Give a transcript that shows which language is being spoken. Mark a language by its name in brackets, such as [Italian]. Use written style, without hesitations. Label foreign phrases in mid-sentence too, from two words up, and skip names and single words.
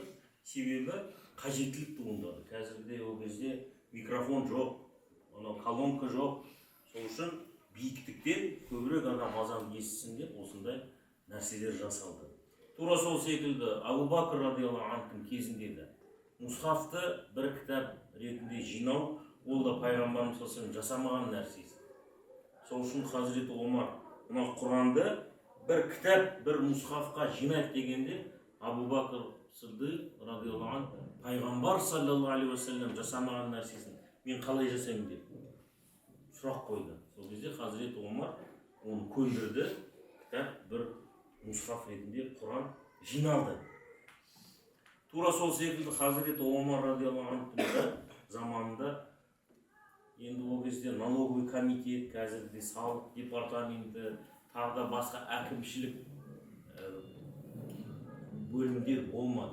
[Kazakh] Себебі қажеттілік туындады. Қазірде ол кезде микрофон жоқ, колонка жоқ. Сол үшін биіктіктен көбірек адам азан естісін деп осындай нәрселер жасалды. Тура сол секілді Абу Бакр [Arabic] رضي الله عنه [Kazakh] кезінде де мұсхафты бір кітап ретінде жинау, ол да пайғамбарымыз [Arabic] صلى الله عليه وسلم [Kazakh] жасамаған нәрсесі. Сол үшін Хазіреті Омар мына Құранды бір кітап, бір мұсхафқа жинайды дегенде Абу Бакр Сиддиқ [Arabic] رضي الله عنه [Kazakh] пайғамбар [Arabic] صلى الله عليه وسلم [Kazakh] жасамаған нәрсесін мен қалай жасаймын деп сұрақ қойды. Сол кезде Хазіреті Омар оны көндірді, кітап бір мұсхаф ретінде Құран жиналды. Тура сол секілді Хазіреті Омар [Arabic] رضي الله عنه [Kazakh] заманында енді ол кезде [Russian] налоговый комитет, [Kazakh] қазірде салық департаменті, тағы да басқа әкімшілік бөлімдер болмады.